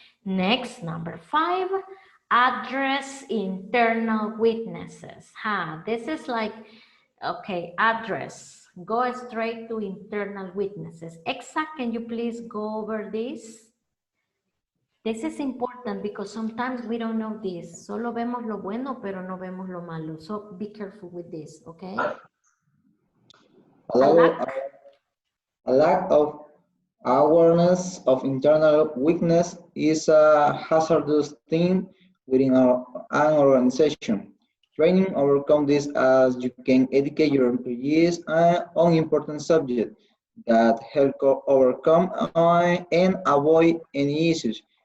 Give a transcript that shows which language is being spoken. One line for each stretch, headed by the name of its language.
English: Next, number 5, address internal weaknesses. This is like, okay, address. Go straight to internal weaknesses. Exa, can you please go over this? This is important because sometimes we don't know this.
Spanish: Solo vemos lo bueno, pero no vemos lo malo.
English: So be careful with this, okay? A lack of awareness of internal weakness is a hazardous thing within an organization. Training overcome this as you can educate your employees on important subjects that help overcome and avoid any issues.